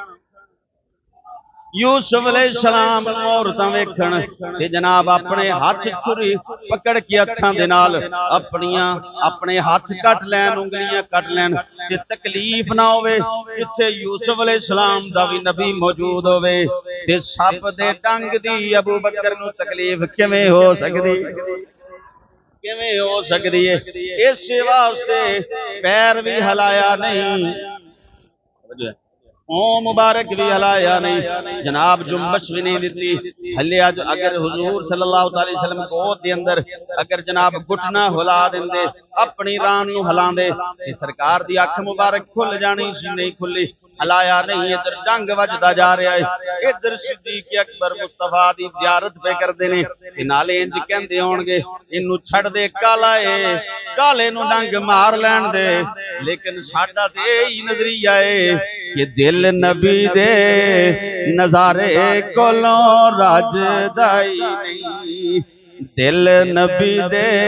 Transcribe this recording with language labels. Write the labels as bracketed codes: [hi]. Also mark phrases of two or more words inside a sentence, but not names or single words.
[pa] یوسف علیہ السلام نوں عورتاں ویکھن تے جناب اپنے ہتھ چھری پھڑ کے ہتھاں دے نال اپنے ہتھ کٹ لین انگلیاں کٹ لین تے تکلیف نہ ہووے، جتھے یوسف علیہ السلام دا وی نبی موجود ہووے تے سپ دے ڈنگ دی ابو بکر نوں تکلیف کیویں ہو سکدی اے. اس واسطے پیر وی ہلایا نہیں، او مبارک وی ہلایا نہیں، جناب جنبش وی نہیں دتی ہلے. اگر حضور [ar] صلى الله عليه وسلم [pa] گود دے اندر اگر جناب گوڈا ہلا دیندے اپنی ران نوں ہلاندے تے سرکار دی اکھ مبارک کھل جانی سی، نہیں کھلی، ہلایا نہیں. ایدھر ڈنگ وجدا جا رہیا اے، ایدھر صدیق اکبر مصطفیٰ دی زیارت پئے کردے نے تے نالے اینج کہندے ہون گے اینوں چھڈ دے کالا اے، کالے نوں ڈنگ مار لین دے، لیکن ساڈا تے ایہی نظریہ اے کہ دل نبی دے نظارے کولوں رجدا ای نہیں، دل نبی دے.